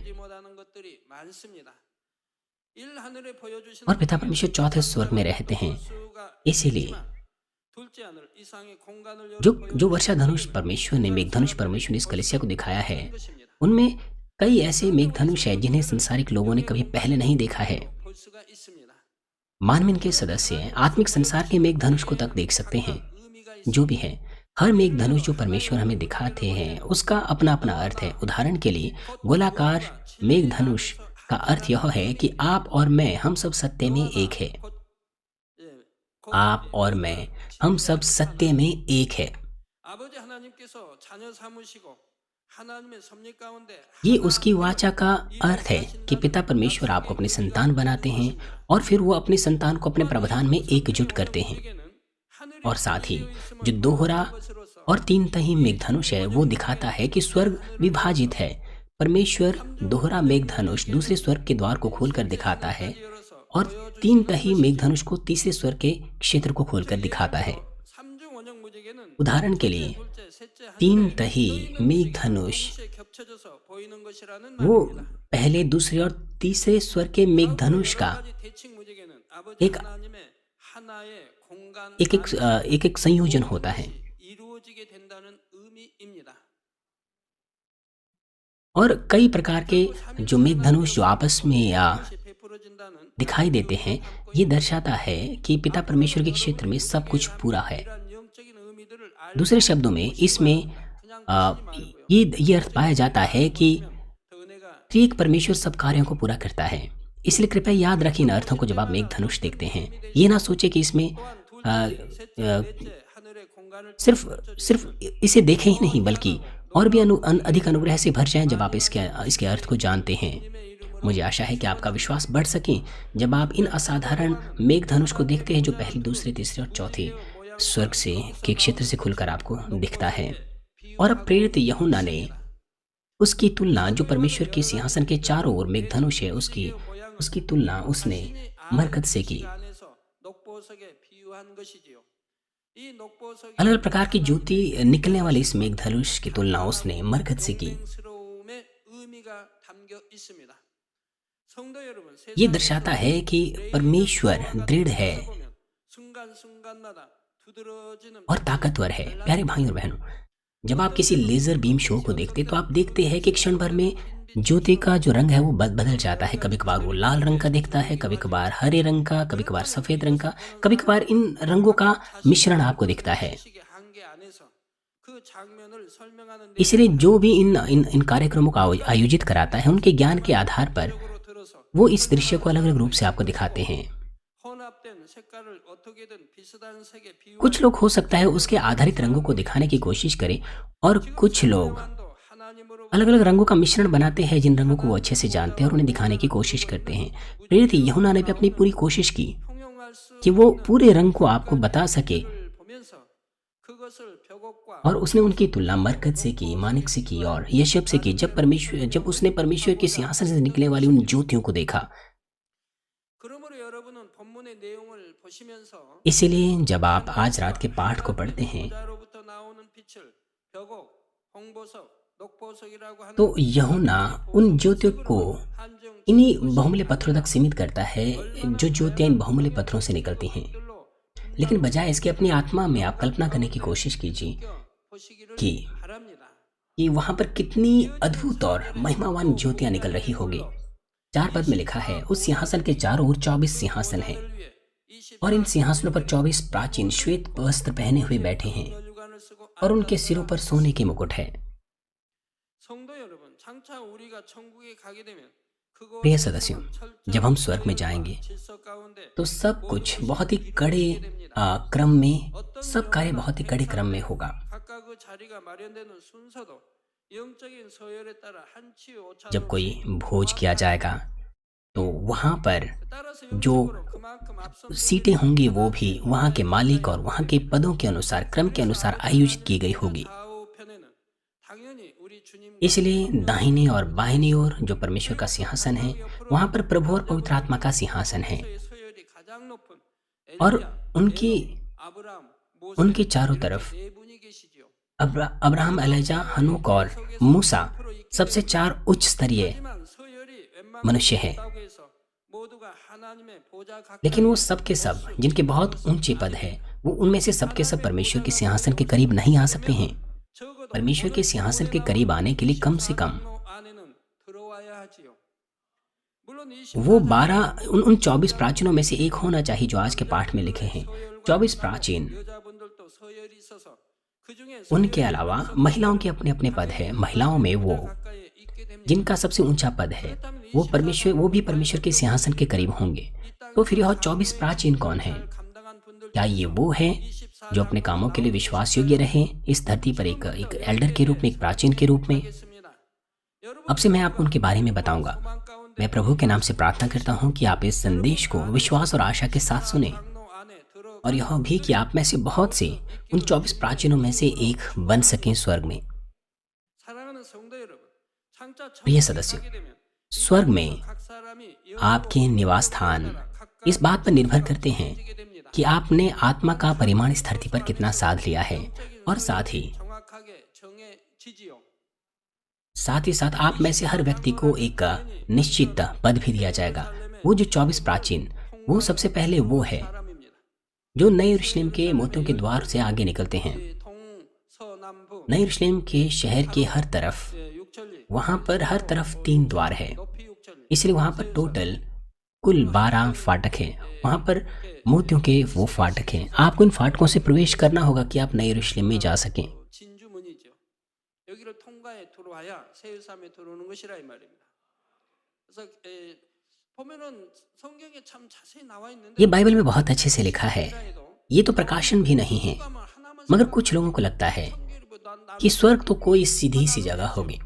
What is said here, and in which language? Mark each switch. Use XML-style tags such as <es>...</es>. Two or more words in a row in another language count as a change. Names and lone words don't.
<ko>보지 못하는 것들이 많습니다. 일 하늘에 보여주시는</ko> <hi>और पिता परमेश्वर चौथे स्वर्ग में रहते हैं,</hi> <ko>수가</ko> <hi>इसीलिए</hi> <ko>둘째 하늘 이상의 공간을</ko> <hi>जो वर्षा धनुष परमेश्वर ने मेघधनुष परमेश्वर ने इस कलीसिया को दिखाया है,</hi> <ko>것입니다.</ko> <hi>उनमें कई ऐसे मेघधनुष हैं जिन्हें संसारिक लोगों ने कभी पहले नहीं देखा है।</hi> <ko>볼 수가 있습니다.</ko> <hi>मानवीन के सदस्य आत्मिक संसार के मेघधनुष को तक देख सकते हैं।</hi> <ko>의미가</ko> <hi>जो भी है, हर मेघधनुष जो परमेश्वर हमें दिखाते हैं उसका अपना अपना अर्थ है। उदाहरण के लिए गोलाकार मेघधनुष का अर्थ यह है कि आप और मैं हम सब सत्य में एक है।</hi> <ko>예,</ko> <hi>आप और मैं हम सब सत्य में एक है।</hi> <ko>아버지 하나님께서 자녀 삼으시고 하나님의 섭리 가운데</ko> <hi>ये उसकी वाचा का अर्थ है कि पिता परमेश्वर आपको अपने संतान बनाते हैं और फिर वो अपने संतान को अपने प्रावधान में एकजुट करते हैं।</hi> <ko>하늘이</ko> <hi>और साथ ही जो दोहरा और तीन तही मेघधनुष है वो दिखाता है कि स्वर्ग विभाजित है। परमेश्वर दोहरा मेघधनुष दूसरे स्वर्ग के द्वार को खोलकर दिखाता है और तीन तही मेघधनुष को तीसरे स्वर्ग के क्षेत्र को खोलकर दिखाता है।</hi> <ko>삼중 원형 무지개는</ko> <hi>उदाहरण के लिए</hi> <ko>둘째, 셋째</ko> <hi>तीन तही मेघधनुष</hi> <ko>하늘에 겹쳐져서 보이는 것이라는</ko> <hi>वो</hi> <ko>말입니다.</ko> <hi>पहले दूसरे और तीसरे स्वर्ग के मेघधनुष का</hi> <ko>여러 가지 대칭 무지개는 아버지</ko> <hi>एक-</hi> <ko>하나님의 하나의 공간</ko> <hi>एक संयोजन होता है।</hi> <ko>이루어지게 된다는 의미입니다.</ko> <hi>और कई प्रकार के जो मेघधनुष जो आपस में</hi> <ko>이것이 베풀어진다는</ko> <hi>दिखाई देते हैं, ये दर्शाता है कि पिता परमेश्वर के क्षेत्र में सब कुछ पूरा है।</hi> <ko>이러한 영적인 의미들을</ko> <hi>दूसरे शब्दों में इसमें ये अर्थ पाया जाता है कि</hi> <ko>더 은혜가</ko> <hi>त्रिएक परमेश्वर सब कार्यों को पूरा करता है। इसलिए कृपया याद रखें इन अर्थों को जब आप मेघधनुष देखते हैं। ये ना सोचे कि इसमें</hi> <ko>또한 둘째, 셋째 하늘의 공간을</ko> <hi>सिर्फ इसे देखें ही नहीं बल्कि और भी अधिक अनुग्रह से भर जाएं जब आप इसके अर्थ को जानते हैं। मुझे आशा है कि आपका विश्वास बढ़ सके जब आप इन असाधारण मेघधनुष को देखते हैं जो पहले, दूसरे, तीसरे और चौथे स्वर्ग से के क्षेत्र से खुलकर आपको दिखता है। और अब प्रेरित यूहन्ना ने उसकी तुलना जो परमेश्वर के सिंहासन के चारों ओर मेघधनुष है उसकी उसकी तुलना उसने</hi> <ko>자신이</ko> <hi>मरकत</hi> <ko>아는</ko> <hi>से की।</hi> <ko>빛 안에서 녹보석에 비유한 것이지요. 이</ko> <hi>अलग</hi> <ko>녹보석이</ko> <hi>अलग प्रकार की ज्योति निकलने वाले इस मेघधनुष की तुलना उसने मरकत से की।</hi> <ko>용맹스러움의 의미가 담겨 있습니다. 성도 여러분,</ko> <hi>ये</hi> <ko>세상에서</ko> <hi>दर्शाता है कि परमेश्वर</hi> <ko>레이더</ko> <hi>दृढ़</hi> <ko>타워가</ko> <hi>है</hi> <ko>펼쳐보면 순간순간마다 두드러지는</ko> <hi>और ताकतवर है। प्यारे भाई और बहनों, जब आप किसी</hi> <en>laser beam show</en> <hi>को देखते तो आप देखते हैं कि क्षण भर में ज्योति का जो रंग है वो बदल जाता है। कभी कभार वो लाल रंग का दिखता है, कभी कभार हरे रंग का, कभी कभार सफेद रंग का, कभी कभार इन रंगों का मिश्रण आपको दिखता है।</hi> <ko>그 장면을 설명하는 데</ko> <hi>इसलिए जो भी इन इन इन कार्यक्रमों का आयोजित कराता है, उनके ज्ञान के आधार पर</hi> <ko>적으로 들어서</ko> <hi>वो इस दृश्य को अलग अलग रूप से आपको दिखाते हैं।</hi> <ko>혼합된 색깔을 어떻게든 비슷한 색에</ko> <hi>कुछ लोग हो सकता है उसके आधारित रंगों को दिखाने की कोशिश करें, और कुछ लोग</hi> <ko>하나님으로</ko> <hi>अलग अलग रंगों का मिश्रण बनाते हैं जिन रंगों को वो अच्छे से जानते हैं और उन्हें दिखाने की कोशिश करते हैं। प्रेरित यूहन्ना ने भी अपनी पूरी कोशिश की</hi> <ko>통용할 수</ko> <hi>कि वो पूरे रंग को आपको बता सके,</hi> <ko>를 보면서 그것을 벽옥과</ko> <hi>और उसने उनकी तुलना मरकत से की, मानिक से की और यशब से की। जब उसने परमेश्वर के सिंहासन से निकलने वाली उन ज्योतियों को देखा।</hi> <ko>그러므로 여러분은 본문의 내용을 보시면서</ko> <hi>इसीलिए जब आप आज रात के पाठ को पढ़ते हैं</hi> <ko>보좌로부터 나오는 빛을 벽옥, 홍보석, 녹보석이라고 하는</ko> <hi>तो यूहन्ना उन ज्योतियों को</hi> <ko>한정</ko> <hi>इन्हीं बहुमूल्य पत्थरों तक सीमित करता है जो ज्योतियां इन बहुमूल्य पत्थरों से निकलती हैं।</hi> <ko>들로</ko> <hi>लेकिन बजाय इसके अपनी आत्मा में आप कल्पना करने की कोशिश कीजिए</hi> <ko>보시기를</ko> <hi>कि</hi> <ko>바랍니다.</ko> <hi>कि वहां पर कितनी अद्भुत और महिमावान ज्योतियां निकल रही होगी। 4 पद में लिखा है, उस सिंहासन के चारों ओर 24 सिंहासन हैं</hi> <ko>위에 20</ko> <hi>और इन सिंहासनों पर 24 प्राचीन श्वेत वस्त्र पहने हुए बैठे हैं</hi> <ko>혈관을 쓰고</ko> <hi>और उनके सिरों पर सोने के मुकुट है।</hi> <ko>성도 여러분, 장차 우리가 천국에 가게 되면</ko> <hi>प्रिय सदस्यों, जब हम स्वर्ग में जाएंगे</hi> <ko>질서 가운데</ko> <hi>तो सब कुछ बहुत ही कड़े क्रम में, सब कार्य बहुत ही कड़े क्रम में होगा।</hi> <ko>각각 그 자리가 마련되는 순서도 영적인 서열에 따라 한치 오차도</ko> <hi>जब कोई भोज किया जाएगा तो वहां पर</hi> <ko>따라서</ko> <hi>जो</hi> <ko>영적으로 그만큼 앞선</ko> <hi>सीटें होंगी वो भी वहां के मालिक और वहां के पदों के अनुसार, क्रम के अनुसार आयोजित की गई होगी।</hi> <ko>좌우편에는 당연히 우리 주님과</ko> <hi>इसलिए दाहिने और बाहिनी ओर जो परमेश्वर का सिंहासन है, वहां पर प्रभु और पवित्र आत्मा का सिंहासन है</hi> <ko>서열이 가장 높은</ko> <hi>और</hi> <ko>엘리야,</ko> <hi>उनकी</hi> <ko>아브라함, 모세</ko> <hi>उनके चारों तरफ</hi> <ko>네 분이 계시지요.</ko> <hi>अब्राहम, एलिजा, हनूक और मूसा सबसे 4 उच्च स्तरीय</hi> <ko>하지만 서열이 웬만큼</ko> <hi>मनुष्य हैं।</hi> <ko>높다고 해서 모두가 하나님의 보좌 가까이</ko> <hi>लेकिन वो सब के सब जिनके बहुत ऊंचे पद है, वो उनमें से सब के सब परमेश्वर के सिंहासन के करीब नहीं आ सकते हैं।</hi> <ko>적어도</ko> <hi>परमेश्वर के सिंहासन के करीब आने के लिए कम से कम</hi> <ko>로 안에는 들어와야 하지요. 물론 이</ko> <hi>वो 12 उन 24 प्राचीनों में से एक होना चाहिए जो आज के पाठ में लिखे हैं। 24 प्राचीन,</hi> <ko>여자분들도 서열이 있어서 그중에</ko> <hi>उनके अलावा महिलाओं के अपने अपने पद है। महिलाओं में वो 가까이 있게 됩니다. जिनका सबसे ऊंचा पद है, वो भी परमेश्वर के सिंहासन के करीब होंगे। तो फिर यह 24 प्राचीन कौन है?</hi> <ko>감당한 분들</ko> <hi>क्या ये वो है जो अपने कामों के लिए विश्वास योग्य रहे इस धरती पर, एक एल्डर के रूप में, एक प्राचीन के रूप में?</hi> <ko>있습니다. 여러분</ko> <hi>अब से मैं आपको उनके बारे में बताऊंगा।</hi> <ko>소망 가운데</ko> <hi>मैं प्रभु के नाम से प्रार्थना करता हूं कि आप इस संदेश को विश्वास और आशा के साथ सुने,</hi> <ko>장로 안에 들어</ko> <hi>और यह भी कि आप में से बहुत से उन 24 प्राचीनों में से एक बन सकें स्वर्ग में।</hi> <ko>사랑하는 성도 여러분, 장차</ko> <hi>प्रिय</hi> <ko>천국에</ko> <hi>सदस्यों,</hi> <ko>가게 되면</ko> <hi>स्वर्ग में</hi> <ko>각 사람이</ko> <hi>आपके निवास स्थान इस बात पर निर्भर करते हैं</hi> <ko>영적이게 됩니다.</ko> <hi>कि आपने आत्मा का परिमाण इस धरती पर कितना साध लिया है, और साथ ही</hi> <ko>정확하게 정해지지요.</ko> <hi>साथ आप में से हर व्यक्ति को एक निश्चित पद भी दिया जाएगा। वो जो 24 प्राचीन, वो सबसे पहले वो है</hi> <ko>사람입니다.</ko> <hi>जो नए यरूशलेम के मोतियों के द्वार से आगे निकलते हैं।</hi> <ko>동서남북</ko> <hi>नए यरूशलेम के शहर के हर तरफ,</hi> <ko>육천리</ko> <hi>वहां पर हर तरफ 3 द्वार है,</hi> <ko>높이 육천리</ko> <hi>इसलिए वहां पर टोटल कुल 12 फाटक हैं। वहां पर मोतियों के वो फाटक हैं। आपको इन फाटकों से प्रवेश करना होगा कि आप नए यरूशलेम में जा सकें।</hi> <ko>진주문이죠. 여기를 통과해 들어와야 세율삼에 들어오는 것이라 이 말입니다. 그래서 보면은 성경에 참 자세히 나와 있는데</ko> <hi>ये बाइबल में बहुत अच्छे से लिखा है। ये तो प्रकाशन भी नहीं है, मगर कुछ लोगों को लगता है कि स्वर्ग तो कोई सीधी सी जगह होगी।</hi>